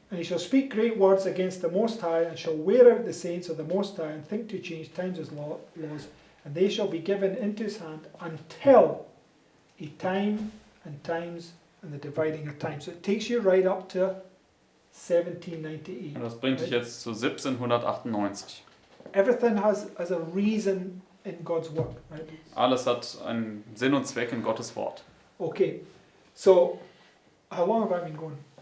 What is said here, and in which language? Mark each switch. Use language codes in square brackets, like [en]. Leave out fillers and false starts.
[en] And he shall speak great words against the Most High, and shall wear out the saints of the Most High, and think to change times as laws, and they shall be given into his hand until a time and times and the dividing of time. So it takes you right up to 1798. [de] Und das bringt dich jetzt zu 1798. [en] Everything has a reason in God's work, right? [de] Alles hat einen Sinn und Zweck in Gottes Wort. [en] Okay, so how long have I been going?